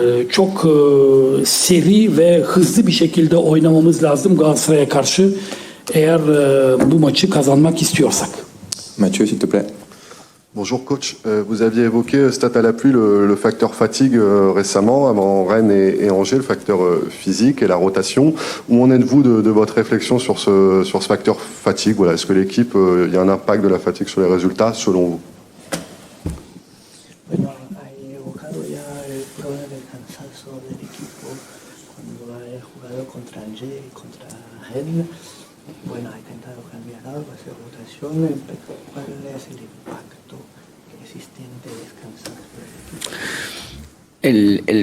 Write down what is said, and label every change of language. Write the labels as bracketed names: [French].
[Turkish] Çok seri ve hızlı bir şekilde oynamamız lazım Galatasaray'a karşı eğer bu maçı kazanmak istiyorsak. [French] Mathieu, s'il te plaît. Bonjour coach, vous aviez évoqué Stade à la pluie le facteur fatigue récemment, avant Rennes et Angers, le facteur physique et la rotation. Où en êtes-vous de votre réflexion sur ce facteur fatigue? Voilà, est-ce que l'équipe, il y a un impact de la fatigue sur les résultats selon vous? [Spanish] Bueno, hay evocado ya el problema del cansancio del equipo cuando ha jugado contra Angers y contra Rennes. Bueno, ha intentado cambiar algo, hacer rotaciones, pero ¿cuál es el impacto existente del cansancio del equipo?